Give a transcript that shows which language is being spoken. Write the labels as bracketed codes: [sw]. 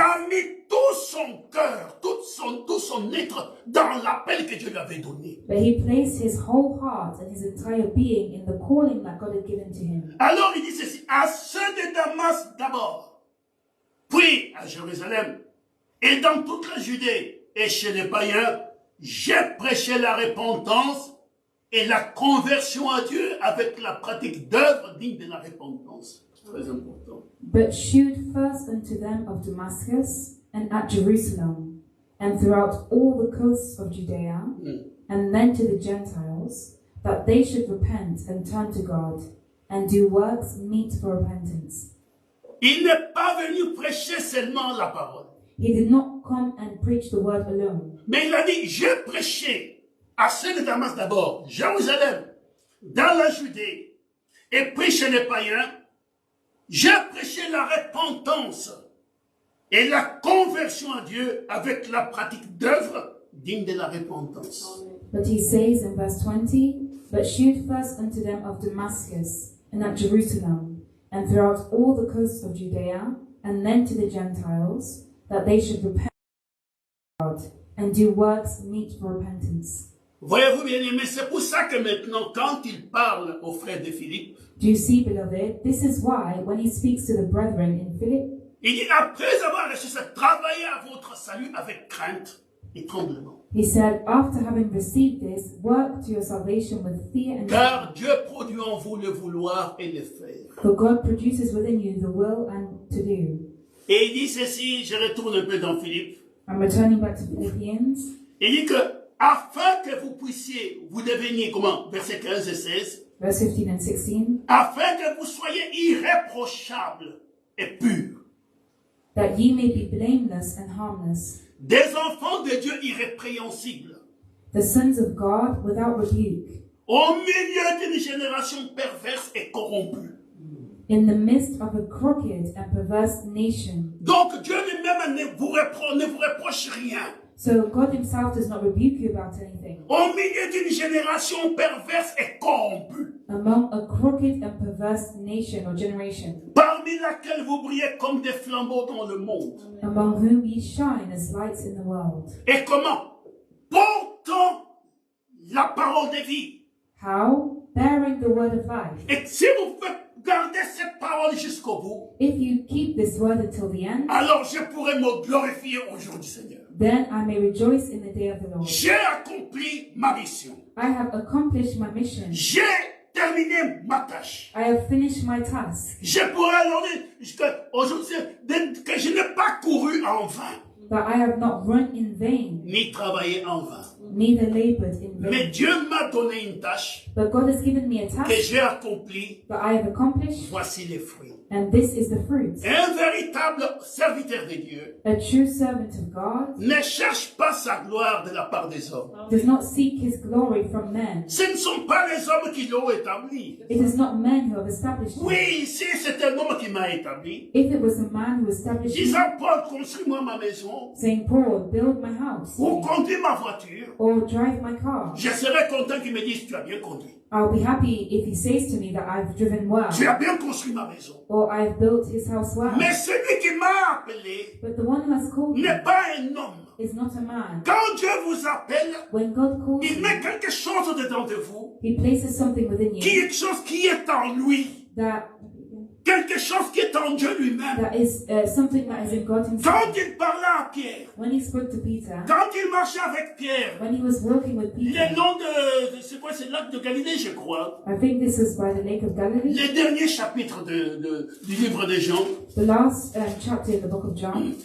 [fr] a mis tout son cœur, tout son être dans l'appel que Dieu lui avait donné. [en] But he placed his whole heart and his entire being in the calling that God had given to him. [fr] Alors il dit ceci, à ceux de Damas d'abord, puis à Jérusalem, et dans toute la Judée, et chez les païens, j'ai prêché la repentance et la conversion à Dieu avec la pratique d'œuvres dignes de la repentance. Très important. [en] But shewed first unto them of Damascus, and at Jerusalem, and throughout all the coasts of Judea, and then to the Gentiles, that they should repent and turn to God, and do works meet for repentance. [fr] Il n'est pas venu prêcher seulement la parole. [en] He did not come and preach the word alone, [fr] Mais il a dit, j'ai prêché à ceux de Damas d'abord, Jérusalem, dans la Judée, et puis chez les païens, j'ai prêché la repentance et la conversion à Dieu avec la pratique d'œuvres dignes de la repentance. [en] but he says in verse 20, but shewed first unto them of Damascus, and at Jerusalem, and throughout all the coasts of Judea, and then to the Gentiles, that they should repent to God, and do works meet for repentance. [fr] Voyez-vous bien aimé, c'est pour ça que maintenant, quand il parle aux frères de Philippe, [en] Do you see, beloved? This is why, when he speaks to the brethren in Philip, [fr] il dit, après avoir reçu ça, travaillez à votre salut avec crainte et tremblement. [en] he said, after having received this, work to your salvation with fear and [fr] Car Dieu produit en vous le vouloir et le faire. [en] for God produces within you the will and to do. [fr] Et il dit ceci, je retourne un peu dans Philippe. [en] I'm returning back to Philippians. [fr] Il dit que, afin que vous puissiez, vous deveniez, comment, versets 15 et 16, [en] Verse 15 and 16, [fr] afin que vous soyez irréprochables et purs, [en] that ye may be blameless and harmless, [fr] des enfants de Dieu irrépréhensibles, [en] the sons of God without rebuke, [fr] au milieu d'une génération perverse et corrompue. [en] in the midst of a crooked and perverse nation. [fr] Donc Dieu lui-même ne vous reproche rien. [en] So God himself does not rebuke you about anything. [fr] Au milieu d'une génération perverse et corrompue, [en] Among a crooked and perverse nation or generation, [fr] parmi laquelle vous brillez comme des flambeaux dans le monde. [en] among whom ye shine as lights in the world. [fr] Et comment? Portant la parole de vie. [en] How? Bearing the word of life. [fr] Et si vous gardez cette parole jusqu'au bout, [en] If you keep this word until the end, [fr] alors je pourrai me glorifier au jour du Seigneur. [en] then I may rejoice in the day of the Lord. [fr] J'ai accompli ma mission. [en] I have accomplished my mission. [fr] J'ai terminé ma tâche. [en] I have finished my task. [fr] Je pourrais alors dire que aujourd'hui que je n'ai pas couru en vain, [en] That I have not run in vain, [fr] ni travaillé en vain. [en] neither labored in [fr] Mais [en] vain. [fr] Dieu m'a donné une tâche [en] But God has given me a [fr] que [en] task [fr] j'ai accomplie. [en] that I have accomplished, [fr] Voici les fruits. [en] and this is the fruit. [fr] Un véritable serviteur de Dieu [en] A true servant of God [fr] ne cherche pas sa gloire de la part des hommes. [en] does not seek his glory from men. [fr] Ce ne sont pas les hommes qui l'ont établi. [en] It is not men who have established him. [fr] Oui, ici c'est un homme qui m'a établi. [en] If it was a man who established him, [fr] Disant, Paul, construis-moi ma maison, [en] saying, Paul, build my house, [fr] ou conduis ma voiture, [en] or drive my car, [fr] je serais content qu'il me dise, tu as bien conduit. [en] I'll be happy if he says to me that I've driven well, [fr] Tu as bien construit ma maison. [en] or I've built his house well. [fr] Mais celui qui m'a appelé [en] But the one who has called me [fr] n'est pas un homme. [en] is not a man. [fr] Quand Dieu vous appelle, [en] When God calls [fr] il [en] you, [fr] met quelque chose dedans de vous, [en] he places something within you [fr] quelque chose qui est en lui, [en] that [fr] quelque chose qui est en Dieu lui-même. [en] that is something that is in God himself. [fr] Quand il parlait à Pierre, [en] When he spoke to Peter, [fr] quand il marchait avec Pierre, [en] when he was walking with Peter, [fr] le long de, c'est quoi, c'est le lac de Galilée, je crois, [en] I think this was by the Lake of Galilee, [fr] les derniers chapitres du livre de Jean, [en] the last chapter in the book of John,